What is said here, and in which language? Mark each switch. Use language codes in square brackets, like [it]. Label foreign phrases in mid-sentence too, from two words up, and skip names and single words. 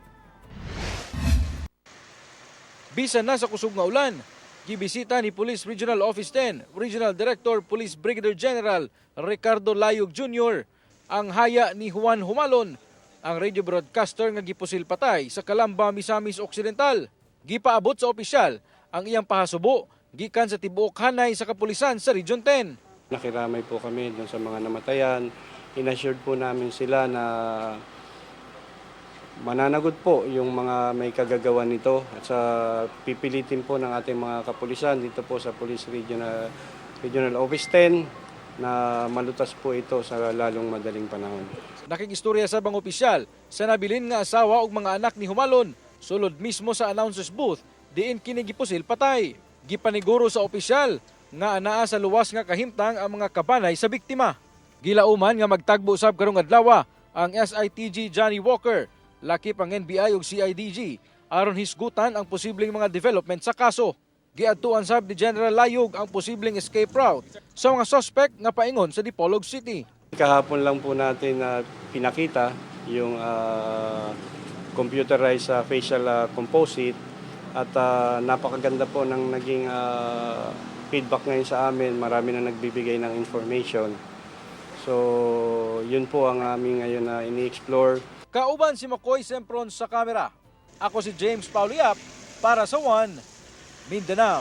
[ceb] Bisan na sa kusog nga ulan, gibisita ni Police Regional Office 10, Regional Director Police Brigadier General Ricardo Layog Jr., ang haya ni Juan Humalon, ang radio broadcaster nga gipusil patay sa Calamba, Misamis Occidental. Gipaabot sa opisyal ang iyang pahasubo gikan sa tibuok hanay sa kapulisan sa Region 10. [tl] Nakiramay po kami dun sa mga namatayan. Inassured po namin sila na mananagot po yung mga may kagagawan nito at sa pipilitin po ng ating mga kapulisan dito po sa Police Regional Office 10 na malutas po ito sa lalong madaling panahon. [ceb] Nakigistorya sa bang opisyal sa nabilin nga asawa ug mga anak ni Humalon sulod mismo sa announcer's booth diin kini gipusil patay. Gipaniguro sa opisyal nga anaa sa luwas nga kahimtang ang mga kabanay sa biktima. Gilauman nga magtagbo usab karong adlaw ang SITG Johnny Walker, lakip ang NBI ug CIDG aron hisgutan ang posibleng mga development sa kaso. Giadtuan sab ni General Layog ang posibleng [en] escape route [ceb] sa mga suspect nga paingon sa Dipolog City. [tl] Kahapon lang po natin na pinakita yung [en] computerized facial composite [tl] at napakaganda po ng naging feedback ngayon sa amin. Marami na nagbibigay ng information. So, yun po ang aming ngayon na ini-explore. [ceb] Kauban si Makoy Sempron sa kamera. Ako si James Paulo Yap para sa One Mindanao.